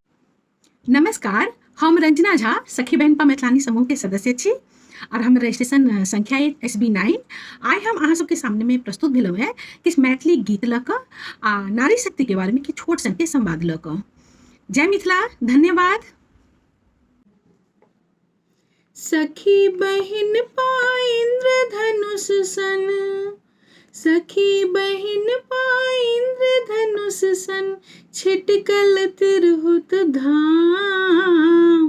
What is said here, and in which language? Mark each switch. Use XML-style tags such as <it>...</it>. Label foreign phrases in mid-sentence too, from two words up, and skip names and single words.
<mai>नमस्कार, हम रंजना झा सखी बहन पा मैथिलानी समूह के सदस्य छी और हम रजिस्ट्रेशन संख्या SB9। आइ हम अहाँ सबके सामने में प्रस्तुत भेलहुँ है किछु मैथिली गीत लऽ कऽ आ नारी शक्ति के बारे में किछु छोट सनके संवाद लऽ कऽ। जय मिथिला, धन्यवाद। सखी बहिन पा इंद्रधनुष सन, सखी बहिन पा इंद्रधनुष सन, छिटकल तिरहुत धाम।</mai>